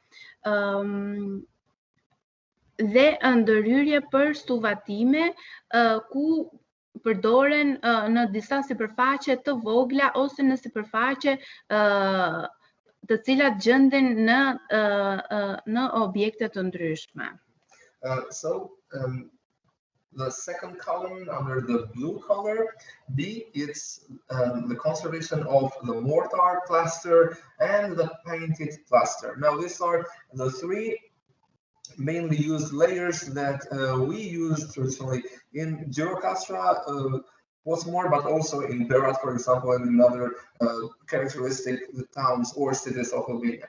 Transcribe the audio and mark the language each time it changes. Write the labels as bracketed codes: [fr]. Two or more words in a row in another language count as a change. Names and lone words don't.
[sq] Dhe ndërhyrje për suvatime ku përdoren në disa sipërfaqe të vogla ose në sipërfaqe të cilat gjenden në objekte të ndryshme. [en] The second column under the blue color, B, it's the conservation of the mortar, plaster, and the painted plaster. Now, these are the three mainly used layers that we use traditionally in Gjirokastra, what's more, but also in Berat, for example, and in other characteristic towns or cities of Albania.